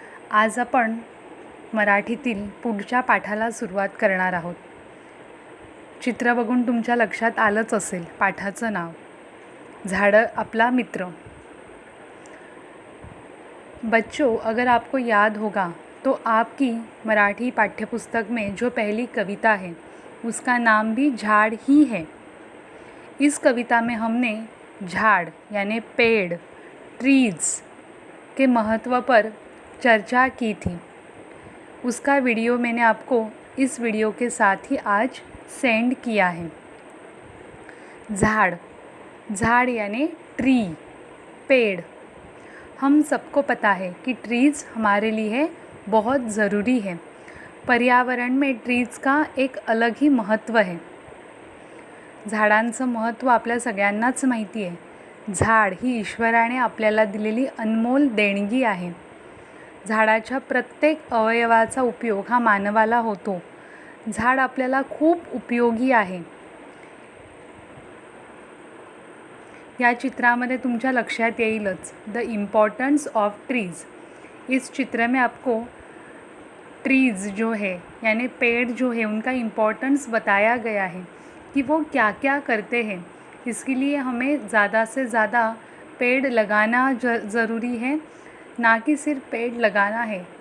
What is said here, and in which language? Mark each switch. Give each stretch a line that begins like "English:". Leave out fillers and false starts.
Marathi: आज आपण मराठीतील पुढच्या पाठाला सुरुवात करणार आहोत. चित्र बघून तुमच्या लक्षात आलंच असेल पाठाचं नाव, झाडं आपला मित्र.
Hindi: बच्चों, अगर आपको याद होगा तो आपकी मराठी पाठ्यपुस्तक में जो पहली कविता है उसका नाम भी झाड़ ही है. इस कविता में हमने झाड़ यानी पेड़, ट्रीज़ के महत्व पर चर्चा की थी. उसका वीडियो मैंने आपको इस वीडियो के साथ ही आज सेंड किया है. झाड़, झाड़ यानी ट्री, पेड़. हम सबको पता है कि ट्रीज़ हमारे लिए बहुत ज़रूरी है. पर्यावरण में ट्रीज़ का एक अलग ही महत्त्व है.
Marathi: झाडांचं महत्त्व आपल्या सगळ्यांनाच माहिती आहे. झाड ही ईश्वराने आपल्याला दिलेली अनमोल देणगी आहे. झाडाच्या प्रत्येक अवयवाचा उपयोग हा मानवाला होतो. झाड आपल्याला खूप उपयोगी आहे. या चित्रामध्ये तुमच्या लक्षात येईलच
English: The importance of trees.
Hindi: इस चित्र में आपको ट्रीज़ जो है यानी पेड़ जो है उनका इम्पोर्टेंस बताया गया है कि वो क्या क्या करते हैं. इसके लिए हमें ज़्यादा से ज़्यादा पेड़ लगाना ज़रूरी है, ना कि सिर्फ पेड़ लगाना है.